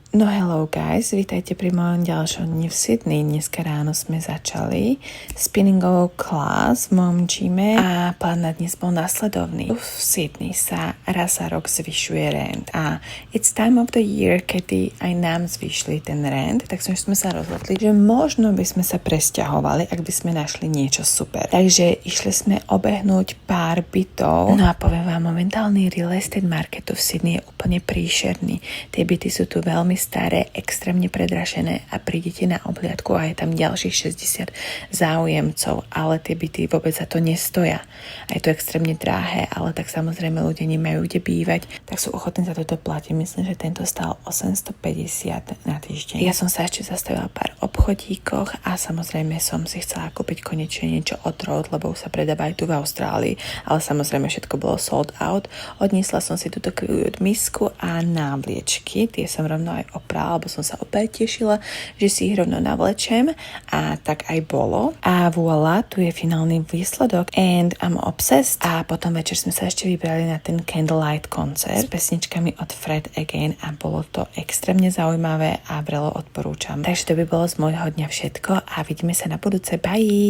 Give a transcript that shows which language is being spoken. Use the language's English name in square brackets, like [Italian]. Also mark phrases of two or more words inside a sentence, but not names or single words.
[English] No hello guys, [Slovak] vítajte pri mojom ďalšom dni v Sydney. Dneska ráno sme začali spinningovou class v mojom gyme a plán na dnes bol nasledovný. V Sydney sa raz za rok zvyšuje rent a [English] it's time of the year, [Slovak] kedy aj nám zvyšli ten rent, tak sme sa rozhodli, že možno by sme sa presťahovali, ak by sme našli niečo super. Takže išli sme obehnúť pár bytov. No a poviem vám, momentálny [English] real estate market [Slovak] v Sydney je úplne príšerný. Tie byty sú tu veľmi staré, extrémne predražené a prídete na obhliadku a je tam ďalších 60 záujemcov, ale tie byty vôbec za to nestoja. A je to extrémne drahé, ale tak samozrejme ľudia nemajú kde bývať, tak sú ochotní za toto platiť. Myslím, že tento stál 850 na týždeň. Ja som sa ešte zastavila pár obchodíkoch a samozrejme som si chcela kúpiť konečne niečo od Road, lebo už sa predáva aj tu v Austrálii, ale samozrejme všetko bolo [English] sold out. [Slovak] Odniesla som si túto misku a návliečky, tie som rovno aj oprala, lebo som sa opäť tešila, že si ich rovno navlečem a tak aj bolo. A voilà, tu je finálny výsledok [English] and I'm obsessed. [Slovak] A potom večer sme sa ešte vybrali na ten Candlelight koncert s pesničkami od Fred Again a bolo to extrémne zaujímavé a vrelo odporúčam. Takže to by bolo z môjho dňa všetko a vidíme sa na budúce. Bye!